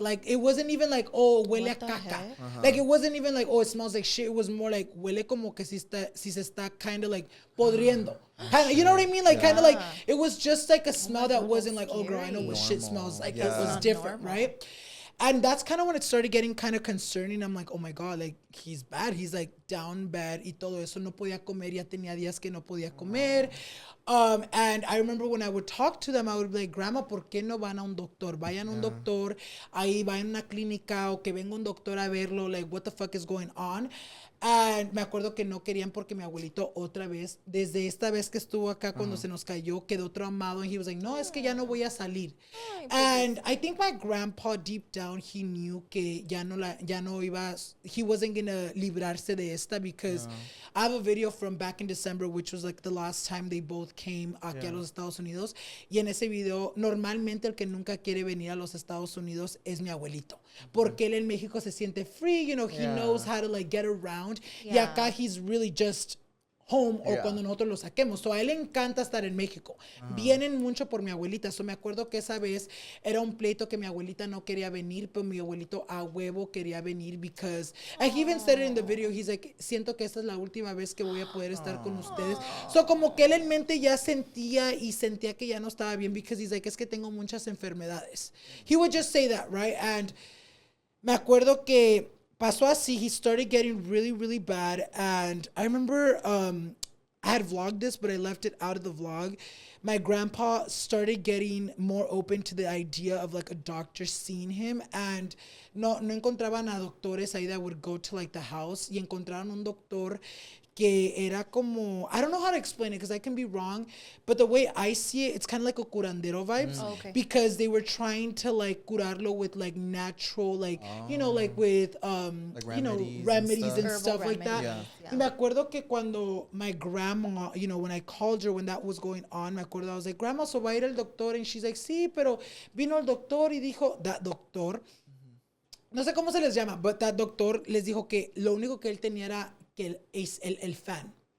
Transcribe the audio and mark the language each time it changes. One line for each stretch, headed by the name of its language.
English: Like, it wasn't even like, oh,
Spanish: huele a caca.
English: Like, it wasn't even like, oh, it smells like shit. It was more like,
Spanish: huele como que si se está kind
English: of like podriendo. Kinda, you know what I mean? Like, kind of like, it was just like a smell that wasn't like, oh, girl, I know what shit smells like. It was different, right? And that's kind of when it started getting kind of concerning. I'm like, oh my God, like, he's bad. He's like down bad
Spanish: y todo eso. No podía comer. Ya tenía días que no podía comer.
English: And I remember when I would talk to them, I would be like, Grandma,
Spanish: ¿por qué no van a un doctor? Vayan a un doctor. Ahí vayan a una clínica o que venga un doctor a verlo.
English: Like, what the fuck is going on? And
Spanish: me acuerdo que no querían porque mi abuelito otra vez, desde esta vez que estuvo acá cuando se nos cayó, quedó traumado.
English: And he was like,
Spanish: no, es que ya no voy a salir.
English: And I think my grandpa, deep down, he knew
Spanish: que ya no iba,
English: he wasn't going to librarse de esta, because I have a video from back in December, which was like the last time they both came
Spanish: aquí a los Estados Unidos. Y en ese video, normalmente el que nunca quiere venir a los Estados Unidos es mi abuelito. Porque él en México se siente
English: free, you know, he knows how to like get around.
Spanish: Y acá
English: he's really just home
Spanish: o cuando nosotros lo saquemos. So a él le encanta estar en México. Vienen mucho por mi abuelita. So me acuerdo que esa vez era un pleito que mi abuelita no quería venir, pero mi abuelito a huevo quería venir,
English: because and he even said it in the video, he's like,
Spanish: siento que esta es la última vez que voy a poder estar con ustedes. So como que él en mente ya sentía que ya no estaba bien,
English: because he's like,
Spanish: es que tengo muchas enfermedades.
English: He would just say that, right? And
Spanish: me acuerdo que pasó así,
English: he started getting really, really bad. And I remember I had vlogged this, but I left it out of the vlog. my grandpa started getting more open to the idea of like a doctor seeing him, and no encontraban a doctores ahí that would go to like the house,
Spanish: y encontraron un doctor que era como,
English: I don't know how to explain it because I can be wrong, but the way I see it, it's kind of like a curandero vibes, Okay. because they were trying to like curarlo with like natural, like, you know, like with, Like you know, remedies and remedies and Herbal stuff like that. remedies, Yeah.
Spanish: Y me acuerdo que cuando
English: my grandma, you know, when I called her when that was going on,
Spanish: me acuerdo,
English: I was like, Grandma, so
Spanish: va a ir el doctor?
English: And she's like,
Spanish: sí, pero vino el doctor y dijo,
English: that doctor,
Spanish: no sé cómo se les llama,
English: but that doctor
Spanish: les dijo que lo único que él tenía era que el fan.